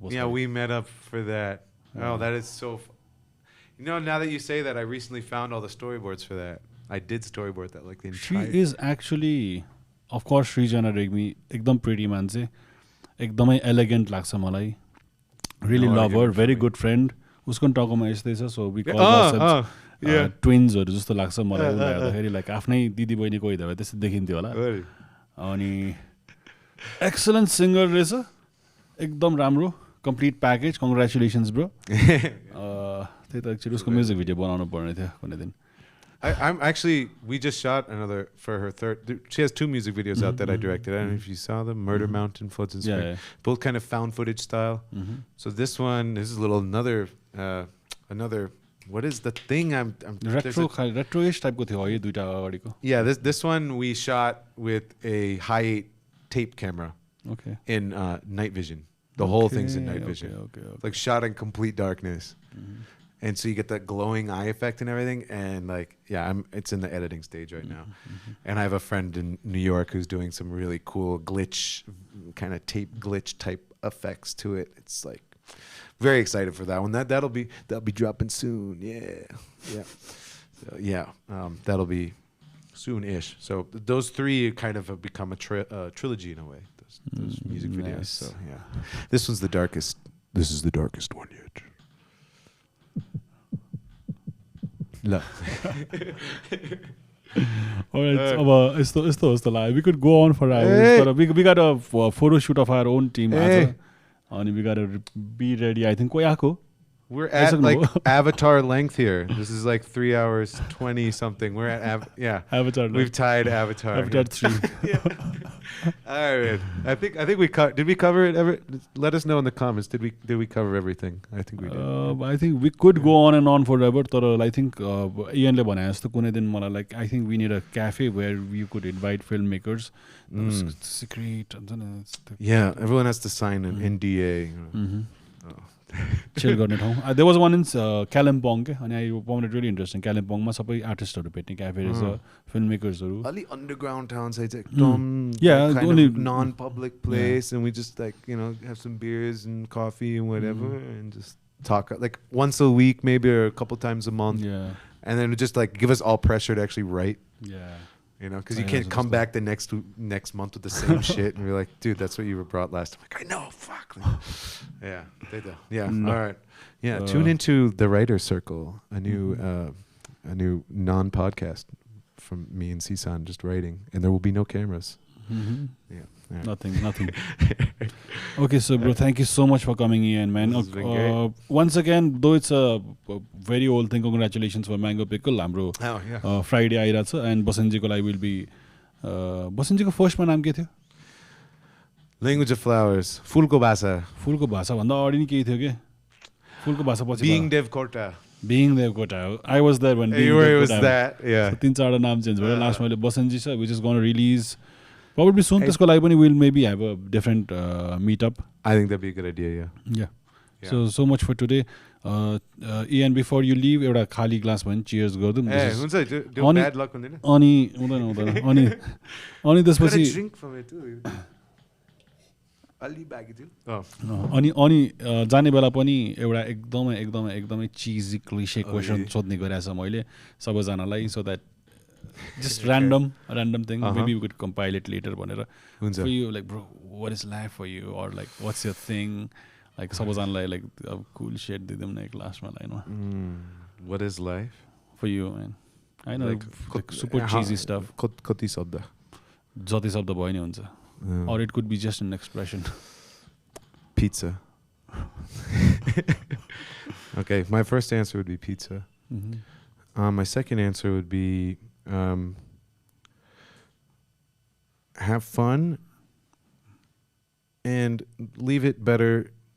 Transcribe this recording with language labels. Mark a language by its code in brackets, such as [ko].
[en] Yeah, we met up for that. Oh, that is so... now that you say that, I recently found all the storyboards for that. I did storyboard that like the entire... She is actually, of course, Srijana Regmi, ekdam pretty मान्छे, एकदमै elegant [ne] लाग्छ मलाई. [en] Really love her, very good friend. [ne] उसको टाउकोमा यस्तै छ, [en] so we call ourselves twins- [ne] हरु जस्तो लाग्छ मलाई. हेर्दाखेरि like आफ्नै दिदी बहिनी कोही भए त्यस्तै देखिन्थ्यो होला. अनि [en] excellent singer [ne] रहेछ, एकदम राम्रो, [en] complete package. Congratulations, bro. [ne] त्यही त एक्चुअली उसको म्युजिक भिडियो बनाउनु पर्ने थियो कुनै दिन. [en] I'm actually, we just shot another for her third. She has 2 music videos out that I directed. I don't know if you saw them. Murder Mountain, Floods in Spring. Both kind of found footage style. So this is another, what is the thing? [ne] Retro-ish type ko थियो यो दुईटा अगाडिको. [en] Yeah, this one we shot with a high tape camera. Okay. In night vision. The whole thing's in night vision. Okay. Like shot in complete darkness. And so you get that glowing eye effect and everything. And like, it's in the editing stage right now. And I have a friend in New York who's doing some really cool glitch, kind of tape glitch type effects to it. It's like, very excited for that one. That'll be dropping soon. Yeah. So, that'll be soon-ish. So those three kind of have become a trilogy in a way. Those music videos. Nice. So yeah, this one's the darkest. This is the darkest one yet. No. [ne] Alright, यस्तो लाग्यो. [en] We could go on for hours, but we got a photo shoot of our own team. And we got to be ready. I think [ne] कोही आएको. [en] We're at like Avatar length here. This is like 3 hours 20 something. We're at Avatar. We've tied Avatar. Avatar 3. All right. I think we did we cover it ever? Let us know in the comments. Did we cover everything? I think we did. I think we could go on and on forever. But I think Ian le भने जस्तो [ne] कुनै दिन मलाई [en] like I think we need a cafe where you could invite filmmakers. Secret. Yeah, everyone has to sign an NDA. [ne] Chill गर्ने ठाउँ. [en] There was one in Clement and I found it really interesting. [ne] Calementमा सबै आर्टिस्टहरु भेट्ने cafe रहेछ, फिल्ममेकर्सहरु. [en] Ali underground towns, it's like only non-public place, and we just like have some beers and coffee and whatever, and just talk like once a week maybe or a couple times a month. Yeah. And then just like give us all pressure to actually write. Yeah. Because you can't come back the next month with the same shit and we're like, dude, that's what you were brought last time. Like, I know, fuck. Yeah, they do. Yeah, all right. Yeah, tune into the Writer's Circle, a new non-podcast from me and Sisan just writing, and there will be no cameras. Yeah. Right. Nothing. Okay, so bro, thank you so much for coming in, man. This has been great. Once again, though it's a very old thing, congratulations for Mango Pickle, [ne] हाम्रो Friday आइरहेको छ, [en] and बसन्जीको लागि will be [ne] बसन्जीको फर्स्टमा नाम के थियो? Language of Flowers, फुलको भाषा भन्दा अगाडि नि केही थियो के? फुलको भाषा पछि Being Devkota. [en] I was there when Being Devkota. Was that? Yeah. So 3-4 naam change भयो. Last [ne] मैले बसन्जी छ, [en] which is going to release probably soon. [ne] त्यसको लागि पनि [en] we'll maybe have a different meetup. I think that'd be a good idea. Yeah. So much for today. [ne] Ian, [en] before you leave, [ne] एउटा खाली glass भने cheers गर्दौँ. हुन्छ त्यो bad luck हुँदैन. अनि हुँदैन. अनि त्यसपछि [en] drink from it too. [ne] अलि बाँकी थियो. अनि जाने बेला पनि एउटा एकदमै cheesy cliche question सोध्ने गरेछ मैले सबैजनालाई, [en] so that just random thing. Maybe we could compile it later भनेर. For you, like, bro, what is life for you, or like what's your thing? [ne] Like सबैजनालाई like [en] cool shit [ne] दिदिम न एक लास्टमा line. [en] What is life for you, man? I know, like super cheesy stuff. [ne] कति शब्द जति शब्द भयो नि हुन्छ. [en] Or it could be just an expression. Pizza. Okay, my first answer would be pizza. My second answer would be have fun and leave it better.